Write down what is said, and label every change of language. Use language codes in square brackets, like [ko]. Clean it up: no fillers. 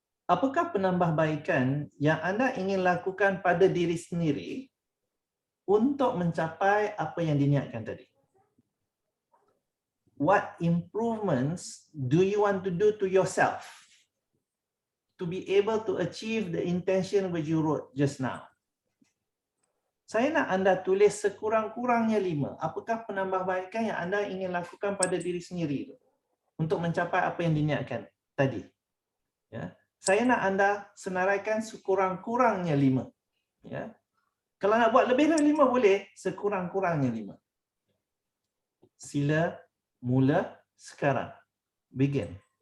[ms] Apakah penambahbaikan yang anda ingin lakukan pada diri sendiri untuk mencapai apa yang diniatkan tadi? [en] What improvements do you want to do to yourself to be able to achieve the intention which you wrote just now? [ms] Saya nak anda tulis sekurang-kurangnya 5. Apakah penambahbaikan yang anda ingin lakukan pada diri sendiri itu untuk mencapai apa yang diniatkan tadi? Ya. Saya nak anda senaraikan sekurang-kurangnya 5. Ya. Kalau nak buat lebih dari 5 boleh, sekurang-kurangnya 5. Sila mula sekarang. [en] Begin.